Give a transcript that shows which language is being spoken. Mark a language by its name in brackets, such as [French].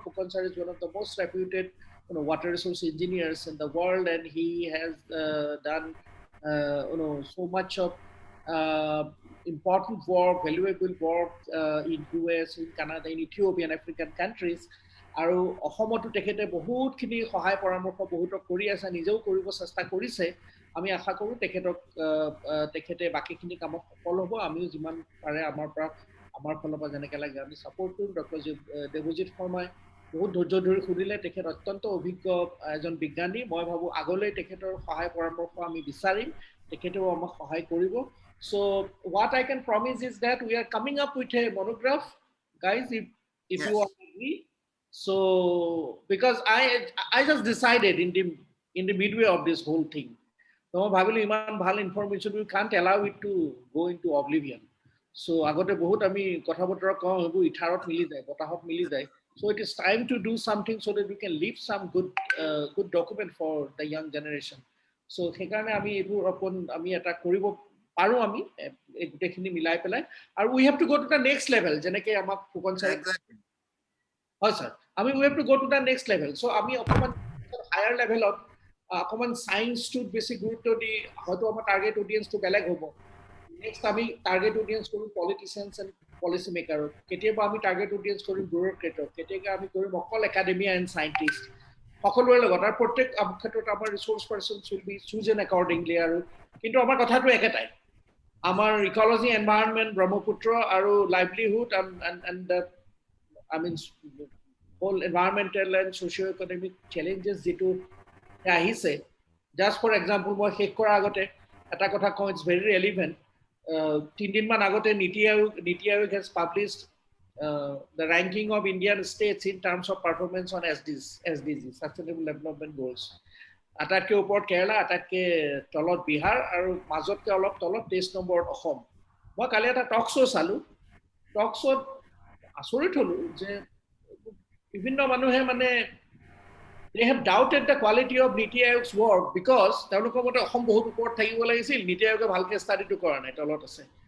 [English] Phukan sir is one of the most reputed water resource engineers in the world, and he has done so much of important work, valuable work in US, in Canada, in Ethiopia, and African countries. [Assamese] আৰু অসমতো তেখেতে বহুতখিনি সহায় পৰামৰ্শ বহুতক কৰি আছে, নিজেও কৰিব চেষ্টা কৰিছে। আমি আশা কৰোঁ তেখেতে বাকীখিনি কামত সফল হ'ব। আমিও যিমান পাৰে আমাৰ ফালৰ পৰা যেনেকৈ লাগে আমি ছাপোৰ্ট কৰিম। ডক্টৰ দেৱজিৎ শৰ্মাই বহুত ধৈৰ্য ধৰি সুধিলে। তেখেত অত্যন্ত অভিজ্ঞ এজন বিজ্ঞানী। মই ভাবোঁ আগলৈ তেখেতৰ সহায় পৰামৰ্শ আমি বিচাৰিম, তেখেতেও আমাক সহায় কৰিব। [English] So what I can promise is that we are coming up with a monograph, guys, if Yes. you all agree. So because I just decided in the midway of this whole thing, so I [Assamese] ভাবিলোঁ ইমান ভাল information, [English] we can't allow it to go into oblivion. [Assamese] So আগতে বহুত আমি কথা বতৰা কওঁ, সেইবোৰ ইথাৰত মিলি যায়, বতাহত মিলি যায়। [English] So it is time to do something so that we can leave some good document for the young generation. [Assamese] So সেইকাৰণে আমি এইবোৰ আমি এটা কৰিব পাৰোঁ, আমি এই গোটেইখিনি মিলাই পেলাই। আৰু [English] we have to go to the next level, [Assamese] যেনেকৈ আমাক ফুকন ছাৰে, হয় sir, [English] we have to go to the next level. [Assamese] So আমি অকণমান হায়াৰ লেভেলত অকণমান ছায়েন্সটোত বেছি গুৰুত্ব দি, হয়তো আমাৰ টাৰ্গেট অডিয়েন্সটো বেলেগ হ'ব। নেক্সট আমি টাৰ্গেট অডিয়েন্স কৰিম [English] politicians and policy মেকাৰক, [Assamese] কেতিয়াবা আমি টাৰ্গেট অডিয়েন্স কৰিম ব্যুৰ'ক্ৰেটক, কেতিয়াবা আমি কৰিম অকল একাডেমিয়া এণ্ড চাইণ্টিষ্ট, সকলোৰে লগত। আৰু প্ৰত্যেক ক্ষেত্ৰত আমাৰ [English] Research person should be chosen accordingly. [Assamese] আৰু কিন্তু আমাৰ কথাটো একেটাই, আমাৰ ইকলজি, এনভাইৰনমেণ্ট, ব্ৰহ্মপুত্ৰ আৰু [English] livelihood and I mean whole environmental and socio' economic challenges [Assamese] যিটো আহিছে। জাষ্ট ফৰ এক্সাম্পল, মই শেষ কৰাৰ আগতে এটা কথা কওঁ, [English] It's very relevant. [Assamese] 3 দিনমান আগতে [English] Niti Aayog has published the ranking of Indian states in terms of performance on SDGs, Sustainable Development Goals. [Assamese] আটাইতকৈ ওপৰত কেৰালা, আটাইতকৈ তলত বিহাৰ, আৰু মাজতকৈ অলপ তলত 23 নম্বৰত অসম। মই কালি এটা টক শ্ব' চালোঁ। টক শ্ব'ত আচৰিত হ'লোঁ যে বিভিন্ন মানুহে [English] they have doubted the quality of Niti Ayog's work because [Assamese] তেওঁলোকৰ মতে অসম বহুত ওপৰত থাকিব লাগিছিল, নীতি আয়োগে ভালকৈ ষ্টাডিটো কৰা নাই, তলত আছে।